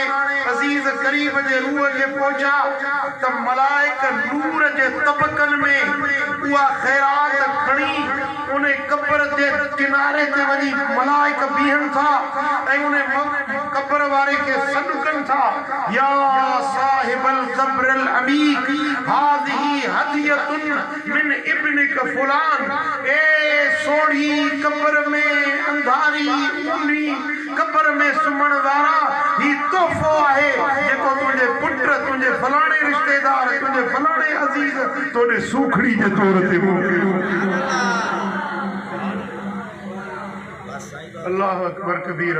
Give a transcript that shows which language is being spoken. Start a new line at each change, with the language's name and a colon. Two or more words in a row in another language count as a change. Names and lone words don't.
Sindhi: अज़ीज़ करीब जे रूह खे पहुचा त मलाइक नूर जे तबक़नि में उहा ख़ैरात खणी उन क़ब्र जे किनारे ते वञी मलाइक बीहनि था ऐं उन कब्र वारे के सदकन था,
Arabic: يا صاحب القبر العميق هذه هدية من ابنك فلان,
Sindhi: ए सोड़ी कब्र में अंधारी उनी कब्र में सुमण वारा ही तोहफो आहे जेको तुझे पुत्र तुझे फलाणे रिश्तेदार तुझे फलाणे अजीज तोड़े सूखड़ी जे तौर ते मोकिलियो।
Arabic: الله أكبر كبيرا.